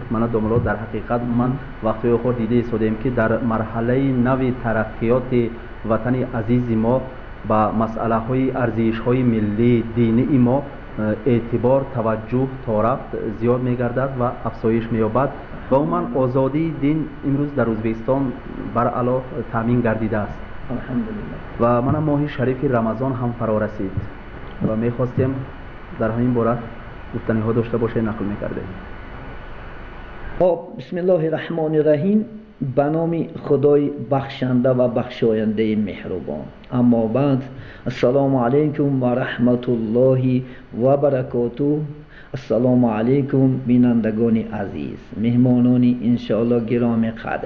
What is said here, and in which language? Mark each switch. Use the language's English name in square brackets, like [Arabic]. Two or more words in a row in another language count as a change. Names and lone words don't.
[Tajik] Мана домулло, дар ҳақиқат ман вақтҳои охир дида истодем ки дар марҳалаи нави тараққиёти ватани азизи мо ба масъалаҳои арзишҳои миллии динии мо эътибор, таваҷҷӯҳ то рафт зиёд мегардад ва афзоиш меёбад ва умуман озодии дин имрӯз дар Ӯзбекистон баръало таъмин гардидааст. Ва мана моҳи шарифи Рамазон ҳам фаро расид ва мехостем дар ҳамин бора гуфтаниҳо дошта бошед, нақл мекардем. [Arabic] بسم الله الرحمن الرحيم. [Persian] به نام خدای بخشنده و بخشاینده مهربان. [Arabic] اما بعد، السلام علیکم و رحمت الله و برکاته. السلام علیکم [Persian] بینندگان عزیز، مهمانان انشاءالله گرامی قدر.